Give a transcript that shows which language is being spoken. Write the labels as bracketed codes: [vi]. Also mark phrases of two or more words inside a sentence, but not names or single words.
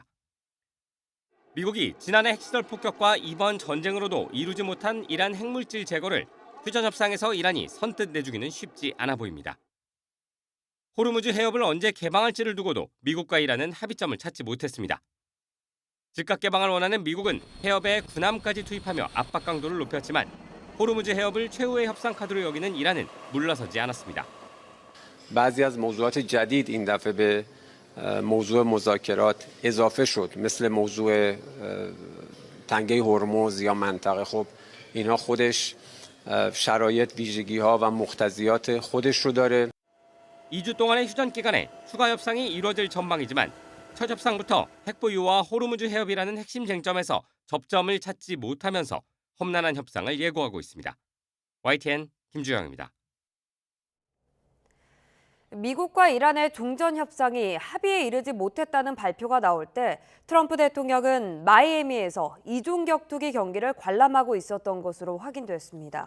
[ko] 미국이 지난해 핵시설 폭격과 이번 전쟁으로도 이루지 못한 이란 핵물질 제거를 휴전 협상에서 이란이 선뜻 내주기는 쉽지 않아 보입니다. 호르무즈 해협을 언제 개방할지를 두고도 미국과 이란은 합의점을 찾지 못했습니다. 즉각 개방을 원하는 미국은 해협에 군함까지 투입하며 압박 강도를 높였지만 호르무즈 해협을 최후의 협상 카드로 여기는 이란은 물러서지 않았습니다. [fa] بعضی از موضوعات جدید این دفعه به موضوع مذاکرات اضافه شد مثل موضوع تنگه هرمز یا منطقه. خب اینها خودش شرایط ویژگی‌ها و مقتضیات خودش رو داره. [ko] 2주 동안의 휴전 기간에 추가 협상이 이루어질 전망이지만 첫 협상부터 핵 보유와 호르무즈 해협이라는 핵심 쟁점에서 접점을 찾지 못하면서 험난한 협상을 예고하고 있습니다. YTN 김주영입니다. 미국과 이란의 종전 협상이 합의에 이르지 못했다는 발표가 나올 때 트럼프 대통령은 마이애미에서 이중 격투기 경기를 관람하고 있었던 것으로 확인됐습니다.